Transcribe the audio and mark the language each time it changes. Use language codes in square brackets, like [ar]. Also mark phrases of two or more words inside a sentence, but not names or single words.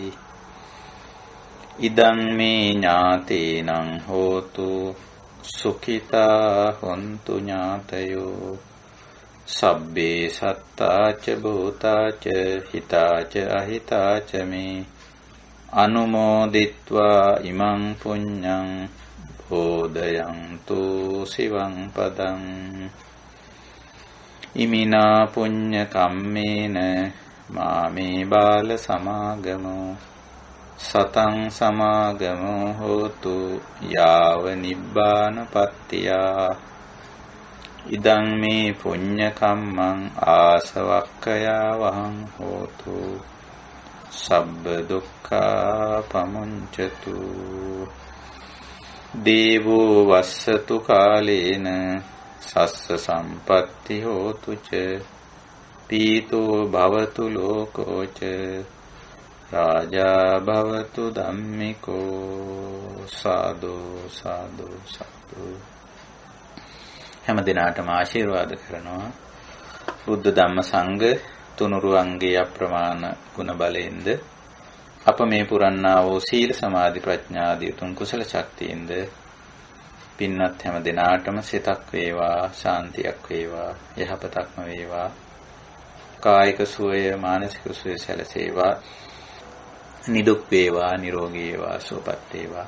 [pi] ඉදං මේ ඥාතේනං හෝතු සුඛිතා හොන්තු ඥාතයෝ සබ්බේ සත්තාච භූතාච හිතාච අහිතාච මේ අනුමෝදිත්වා ඉමං පුඤ්ඤං බෝධයන්තු සිවං පදං. ඉමිනා පුඤ්ඤ කම්මේන මාමේ බාල සමාගමෝ සතං සමාගමෝ හෝතු යාව නිබ්බානපත්තියා ඉදං මේ පුඤ්ඤ කම්මං ආසවක්ඛයා වහං හෝතු සබ්බ දුක්ඛා පමුඤ්චතු දේවෝ වස්සතු කාලේන සස්ස සම්පatti හෝතු ච පීතෝ භවතු ලෝකෝ ච රාජා භවතු ධම්මිකෝ [si] සාදු සාදු සාදු. හැම දිනාටම ආශිර්වාද කරනවා බුද්ධ ධම්ම සංඝ තුනුරුවන්ගේ අප්‍රමාණ ගුණ බලයෙන්ද අප මේ පුරන්නා වූ සීල සමාධි ප්‍රඥා ආදී උතුම් කුසල ශක්තියින්ද පින්වත් හැම දිනාටම සිතක් වේවා ශාන්තියක් වේවා යහපතක්ම වේවා කායික සුවය මානසික සුවය සැලසේවා නිදුක් වේවා නිරෝගී වේවා සුවපත් වේවා.